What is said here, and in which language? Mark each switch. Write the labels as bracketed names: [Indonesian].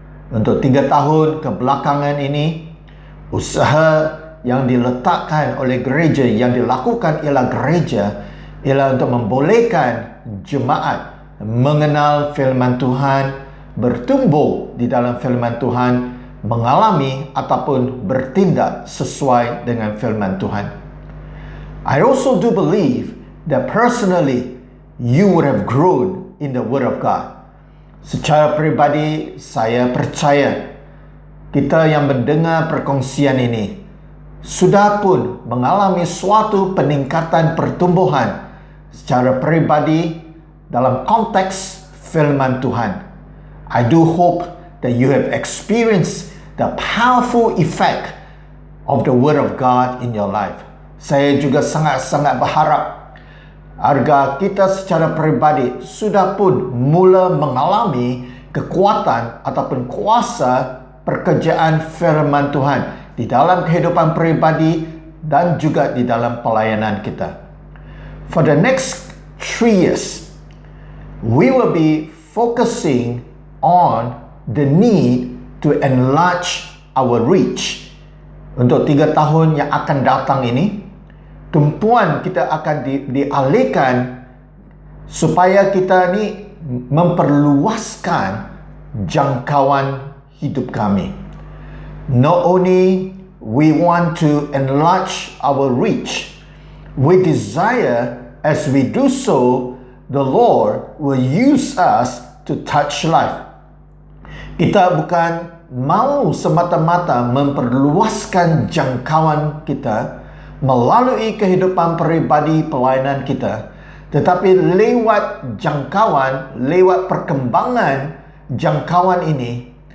[Malay] Untuk 3 tahun kebelakangan ini, usaha yang diletakkan oleh gereja, yang dilakukan ialah gereja, ialah untuk membolehkan jemaat mengenal firman Tuhan, bertumbuh di dalam firman Tuhan, mengalami ataupun bertindak sesuai dengan firman Tuhan. [English] I also do believe that personally you would have grown in the Word of God. [Malay] Secara pribadi saya percaya kita yang mendengar perkongsian ini sudah pun mengalami suatu peningkatan pertumbuhan secara pribadi dalam konteks firman Tuhan. [English] I do hope that you have experienced the powerful effect of the Word of God in your life. [Malay] Saya juga sangat-sangat berharap agar kita secara pribadi sudah pun mula mengalami kekuatan ataupun kuasa pekerjaan firman Tuhan di dalam kehidupan pribadi dan juga di dalam pelayanan kita. [English] For the next 3 years, we will be focusing on the need to enlarge our reach. [Malay] Untuk 3 tahun yang akan datang ini, tumpuan kita akan dialihkan supaya kita ni memperluaskan jangkauan hidup kami. [English] Not only we want to enlarge our reach, we desire as we do so, the Lord will use us to touch life. [Malay] Kita bukan mau semata-mata memperluaskan jangkauan kita melalui kehidupan pribadi pelayanan kita, tetapi lewat jangkauan, lewat perkembangan jangkauan ini,